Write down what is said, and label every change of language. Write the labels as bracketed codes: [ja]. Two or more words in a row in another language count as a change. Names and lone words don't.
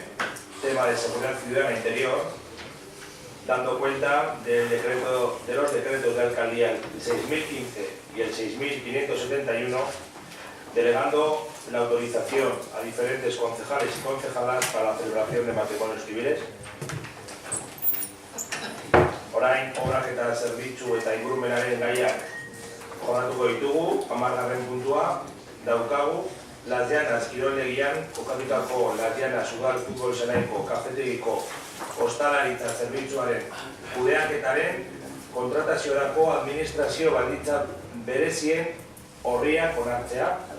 [es] tema de seguridad ciudadana interior, dando cuenta de los decretos de alcaldía el 6015 y el 6571, delegando la autorización a diferentes concejales y concejalas para la celebración de matrimonios civiles. [eu] Orain, obrak eta zerbitzu eta ingurumenaren gaiak jorratuko ditugu. 10. puntua daukagu Las Llanas kirolegian kokatutako Las Llanas udal futbol zelaiko kafetegiko ostalaritza zerbitzuaren kudeaketaren kontrataziorako administrazio baldintza berezien horriak onartzea.